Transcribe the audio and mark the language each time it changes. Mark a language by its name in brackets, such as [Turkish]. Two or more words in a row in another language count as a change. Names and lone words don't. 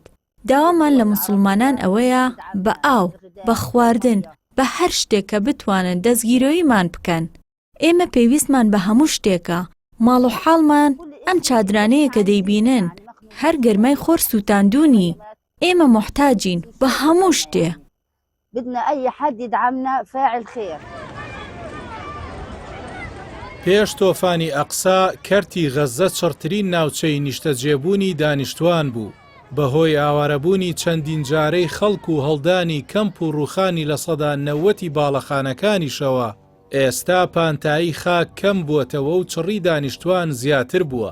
[Central Kurdish] داوامان لە موسڵمانان ئەوەیە بە ئاو، بە خواردن، بە هەر شتێک کە بتوانن دەستگیرۆییمان بکەن. ئێمە پێویستمان بە هەموو شتێکە. ماڵ و حاڵمان ئەم چادرانەیە کە دەیبینن هەر گەرمای خۆر سووتاندوونی. ئێمە محتاجین بە هەموو شتێ. [Arabic] بدنا أي حد يدعمنا فاعل خير. [Central Kurdish] پێش تۆفانی ئەقسا کەرتی غەزە چڕترین ناوچەی نیشتەجێبوونی دانیشتوان بوو. بەهۆی ئاوارەبوونی چەندین جارەی خەڵک و هەڵدانی کەمپ و ڕووخانی لە سەدا 90 باڵەخانەکانیشەوە ئێستا پانتایی خاک کەم بووەتەوە و چڕی دانیشتوان زیاتر بووە.